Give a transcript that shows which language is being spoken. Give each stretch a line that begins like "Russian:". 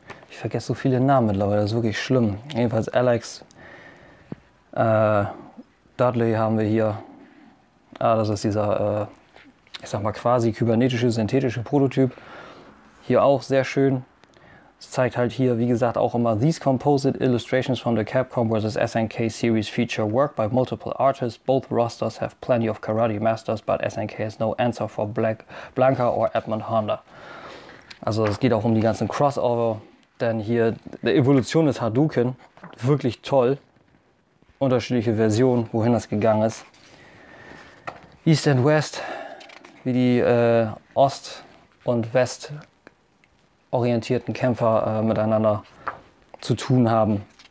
German: Ich vergesse so viele Namen mittlerweile, das ist wirklich schlimm. Jedenfalls Alex Dudley haben wir hier. Das ist dieser, ich sag mal, quasi kybernetische, synthetische Prototyp. Hier auch sehr schön. Es zeigt halt hier, wie gesagt, auch immer
English: These composite illustrations from the Capcom vs. SNK series feature work by multiple artists. Both rosters have plenty of karate masters, but SNK has no answer for Blanca or Edmund Honda.
German: Also es geht auch um die ganzen Crossover. Denn hier die Evolution des Hadouken, wirklich toll. Unterschiedliche Versionen, wohin das gegangen ist.
English: East and West,
German: wie die Ost- und West orientierten Kämpfer miteinander zu tun haben.